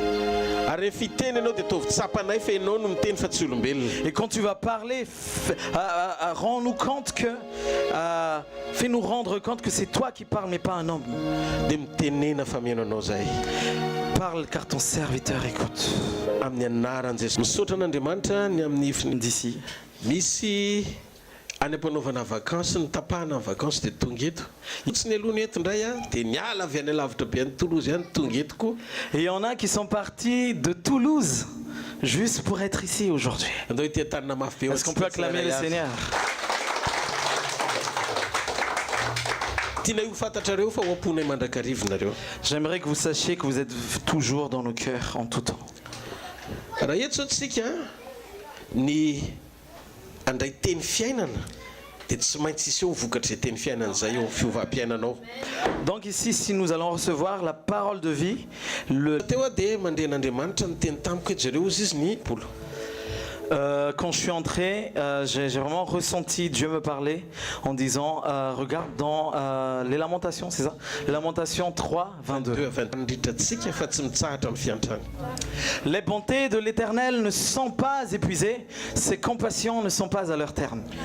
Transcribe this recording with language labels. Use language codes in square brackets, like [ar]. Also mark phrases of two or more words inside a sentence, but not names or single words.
[fr] Et quand tu vas parler, rends-nous compte que fais-nous rendre compte que c'est toi qui parles mais pas un homme. Parle car ton serviteur écoute. D'ici. [mg] Any am-panaovana vacances ny tapahana ny vacances dia tonga eto. Tsy ny aloha ny eto indray dia niala avy any alavitra be any Toulouse ihany tonga eto koa. [fr] Et il y en a qui sont partis de Toulouse juste pour être ici aujourd'hui. Est-ce qu'on peut acclamer le Seigneur? J'aimerais que vous sachiez que vous êtes toujours dans nos cœurs en tout temps. [mg] Andray teny fiainana dia tsy maintsy isy eo vokatra teny fiainana zay eo fiovam-piainanao. [fr] Donc ici, si nous allons recevoir la parole de vie, le [mg] teo dia mandren'Andriamanitra ny teny tamiko jereo izy ny polo. [fr] Quand je suis entré, j'ai vraiment ressenti Dieu me parler en disant regarde dans les Lamentations, c'est ça? Lamentations 3, 22. Les bontés de l'Éternel ne sont pas épuisées, ses compassions ne sont pas à leur terme.